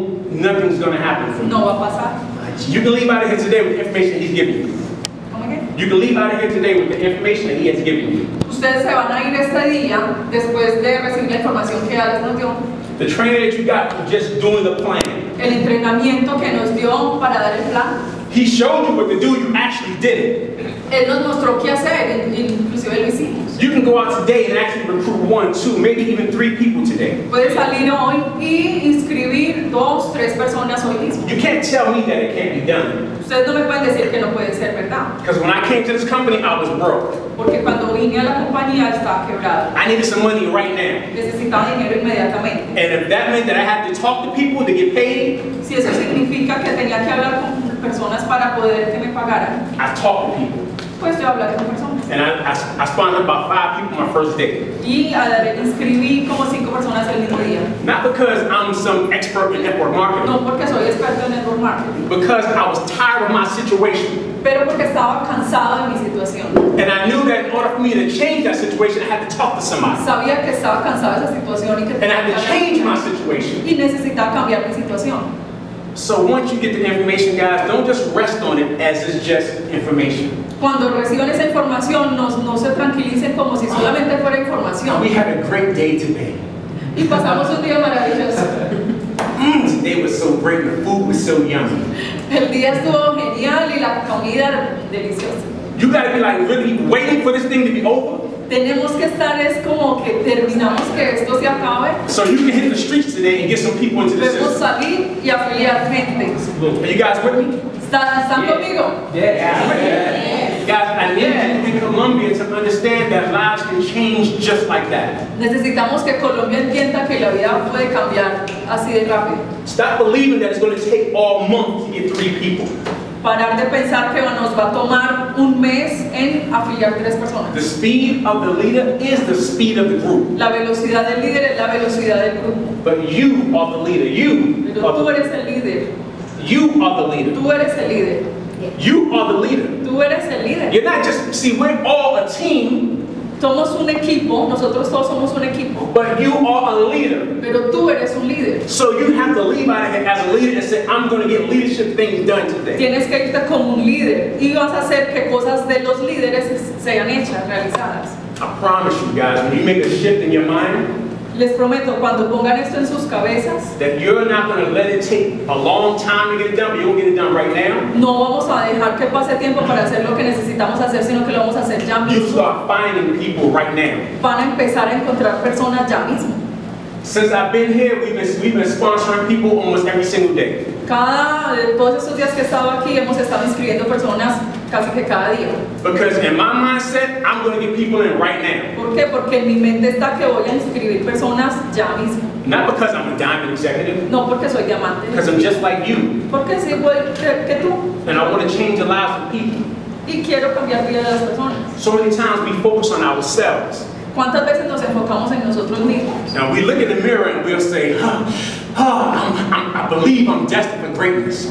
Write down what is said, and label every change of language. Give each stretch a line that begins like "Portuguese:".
English: nothing's going to happen for you.
Spanish: no va a pasar.
English: You can leave out of here today with the information he's giving you.
Spanish: ¿Cómo que?
English: You can leave out of here today with the information that he has given you.
Spanish: Ustedes se van a ir este día después de recibir la información que Alex nos dio,
English: The training that you got from just doing the plan.
Spanish: el entrenamiento que nos dio para dar el plan.
English: He showed you what to do, you actually did it.
Spanish: Él nos mostró qué hacer, inclusive lo hicimos.
English: You can go out today and actually recruit 1, 2, maybe even 3 people today.
Spanish: Puedes salir hoy y inscribir 2, 3 personas hoy mismo.
English: You can't tell me that it can't be done.
Spanish: Ustedes no me pueden decir que no puede ser verdad,
English: Because when I came to this company, I was broke.
Spanish: porque cuando vine a la compañía estaba quebrada.
English: I needed some money right now.
Spanish: Necesitaba dinero inmediatamente.
English: And if that meant that I had to talk to people to get paid,
Spanish: Si eso significa que tenía que hablar con personas para poder que me pagaran,
English: I talked to people.
Spanish: pues yo hablaré con personas.
English: And I sponsored about 5 people my first day.
Spanish: Y inscribí como 5 personas el mismo día.
English: Not because I'm some expert in network marketing,
Spanish: No porque soy experto en network marketing,
English: because I was tired of my situation.
Spanish: pero porque estaba cansado de mi situación.
English: And I knew that in order for me to change that situation, I had to talk to somebody.
Spanish: Sabía que estaba cansado de esa situación y que
English: And I had
Spanish: tenía
English: to
Spanish: que
English: change my
Spanish: cambiar.
English: situation.
Spanish: Y necesitaba cambiar mi situación.
English: So once you get the information, guys, don't just rest on it as it's just information.
Spanish: Cuando reciban esa información, no se tranquilicen como si solamente fuera información.
English: We had a great day today.
Spanish: Y pasamos un día maravilloso.
English: Today was so great, the food was so yummy.
Spanish: El día estuvo genial y la comida deliciosa.
English: You gotta be like really waiting for this thing to be over
Spanish: Tenemos que estar es como que terminamos que esto se acabe.
English: so you can hit the streets today and get some people into the
Spanish: Debemos
English: system.
Spanish: salir y afiliar gente.
English: Are you guys with me?
Spanish: ¿Están conmigo?
English: Guys, I need you in Colombia to understand that lives can change just like that.
Spanish: Necesitamos que Colombia entienda que la vida puede cambiar así de rápido.
English: Stop believing that it's going to take all month to get 3 people.
Spanish: Parar de pensar que nos va a tomar un mes en afiliar 3 personas.
English: The speed of the leader is the speed of the group.
Spanish: La velocidad del líder es la velocidad del grupo.
English: But you are the leader.
Spanish: Pero tú eres el líder.
English: You are the leader.
Spanish: Tú eres el líder.
English: You are the leader.
Spanish: Tú eres el líder.
English: You're not just, see, we're all a team,
Spanish: Somos un equipo, nosotros todos somos un equipo.
English: but you are a leader.
Spanish: Pero tú eres un líder.
English: So you have to leave out of here as a leader and say, I'm going to get leadership things done today.
Spanish: Tienes que irte como un líder y vas a hacer que cosas de los líderes sean hechas, realizadas.
English: I promise you guys, when you make a shift in your mind,
Spanish: Les prometo, cuando pongan esto en sus cabezas,
English: that you're not going to let it take a long time to get it done, but you're going to get it done right now.
Spanish: no vamos a dejar que pase tiempo para hacer lo que necesitamos hacer, sino que lo vamos a hacer ya
English: You
Spanish: mismo.
English: start finding people right now.
Spanish: Van a empezar a encontrar personas ya mismo.
English: Since I've been here, we've been sponsoring people almost every single day.
Spanish: Todos estos días que he estado aquí, hemos estado inscribiendo personas casi que cada día.
English: Because in my mindset, I'm going to get people in right now.
Spanish: ¿Por qué? Porque en mi mente está que voy a inscribir personas ya mismo.
English: Not because I'm a diamond executive,
Spanish: No porque soy diamante,
English: because I'm just like you.
Spanish: porque sí voy que tú.
English: And I want to change the lives of people.
Spanish: Y quiero cambiar vida de las personas.
English: So many times we focus on ourselves.
Spanish: ¿Cuántas veces nos enfocamos en nosotros mismos?
English: Now we look in the mirror and we'll say, I believe I'm destined for greatness.